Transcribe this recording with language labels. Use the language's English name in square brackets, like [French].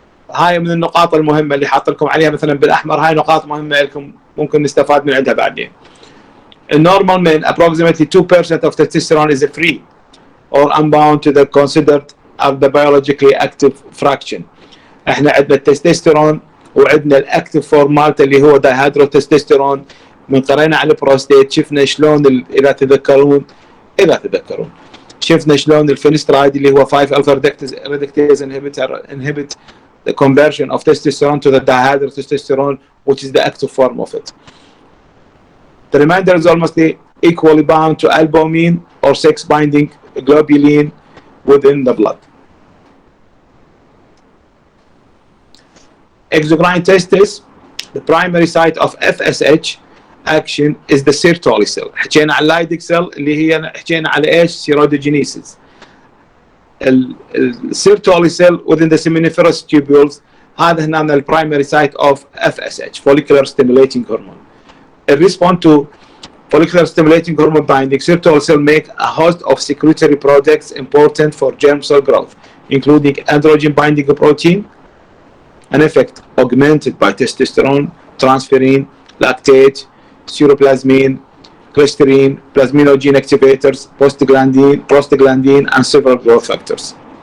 [Arabic] هاي من النقاط المهمة اللي حاط لكم عليها مثلا بالأحمر، هاي نقاط مهمة لكم ممكن نستفاد من عندها بعدين. [English] In normal men, approximately 2% of testosterone is free or unbound to the considered as the biologically active fraction. [Arabic] احنا عندنا التستوستيرون وعندنا الاكتف فورم مالته اللي هو دايهيدروتستوستيرون. من قرينا على البروستيت شفنا شلون اذا تذكرون شفنا شلون الفينسترايد اللي هو [English] 5 alpha reductase inhibit the conversion of testosterone to the dihydrotestosterone, which is the active form of it. The remainder is almost equally bound to albumin or sex binding globulin within the blood. Exocrine testis, the primary site of FSH action is the Sertoli cell. [Arabic] حكينا على اللايدك cell اللي هي حكينا على ايش؟ سيرودوجينيسيس. [English] السيرتولي cell within the seminiferous tubules [Arabic] هذا هنا ال [English] primary site of FSH, follicular stimulating hormone. In response to follicular stimulating hormone binding, Sertoli cell make a host of secretory products important for germ cell growth, including androgen binding protein, an effect augmented by testosterone, transferrin, lactate, ceruloplasmin, cholesterol, plasminogen activators, prostaglandin, and several growth factors.